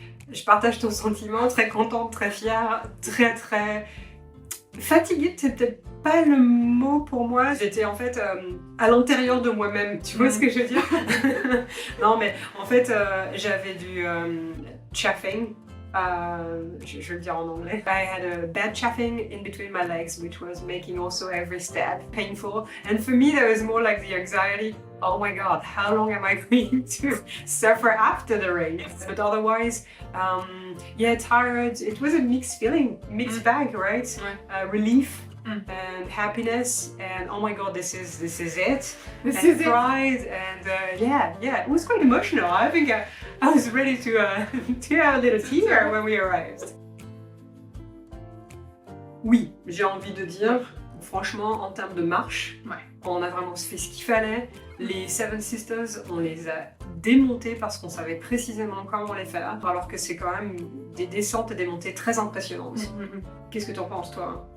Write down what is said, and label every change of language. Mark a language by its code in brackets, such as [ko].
[fr] Je partage ton sentiment, très contente, très fière, très fatiguée, c'est peut-être pas le mot pour moi. J'étais en fait à l'intérieur de moi-même, tu vois ce que je veux dire? Non mais en fait j'avais du chaffing, je vais le dire en anglais. [en] I had a bad chaffing in between my legs which was making also every step painful, and for me that was more like the anxiety. Oh my god, how long am I going to suffer after the race? But otherwise, yeah, tired. It was a mixed feeling, mixed bag, right? Relief and happiness, and oh my god, this is it. Pride, and yeah, it was quite emotional. I think I was ready to have a little tear when we arrived. [fr] Oui, j'ai envie de dire, franchement, en termes de marche, on a vraiment fait ce qu'il fallait. Les Seven Sisters, on les a démontés parce qu'on savait précisément comment les faire, alors que c'est quand même des descentes et des montées très impressionnantes. Qu'est-ce que tu en penses, toi?